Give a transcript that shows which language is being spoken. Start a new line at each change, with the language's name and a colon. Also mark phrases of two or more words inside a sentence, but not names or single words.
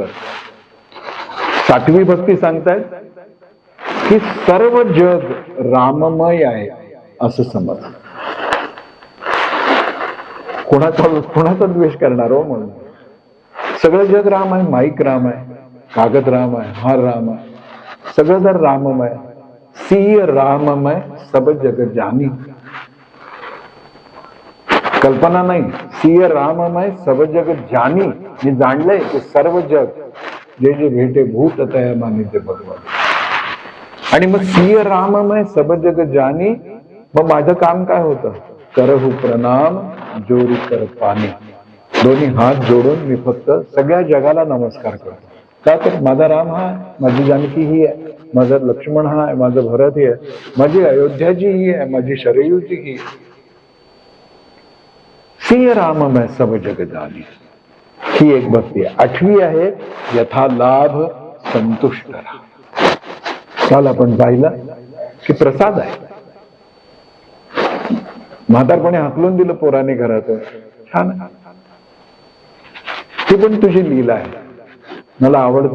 Marathi: 7वी भक्ती सांगतायत की सर्व जग राममय आहे असं समज. कोणाचा द्वेष करणार हो. म्हणून सगळं जग राम आहे. माईक राम आहे, कागद राम आहे, हार राम आहे, सगळं जर राममय.
Awadhi: सिय राममय सब जग जानी.
Marathi: कल्पना नाही,
Awadhi: सिय राममय सब जग जानी.
Marathi: मी जाणलंय की सर्व जग जे जे भेटे भूत तया मानी ते भगवान. आणि मग
Awadhi: सिय राममय सब जग जानी.
Marathi: मग माझं काम काय होतं?
Awadhi: करहु प्रणाम जोरी कर पाणी.
Marathi: दोन्ही हात जोडून मी फक्त सगळ्या जगाला नमस्कार करतो. का तर माझा राम हा आहे, माझी जानकी ही आहे, माझा लक्ष्मण हा आहे, माझं भरत ही आहे, माझी अयोध्याजी ही आहे, माझी शरयूजी ही आहे.
Awadhi: सिय राममय सब जग जानी.
Marathi: ही एक भक्ती आहे. 8वी आहे यथा लाभ संतुष्ट राहा. काल आपण पाहिलं की प्रसाद आहे. म्हातारपणे हाकलून दिलं पोराने घरातून, छान आहे. ती पण तुझी लीला आहे, मला आवडते.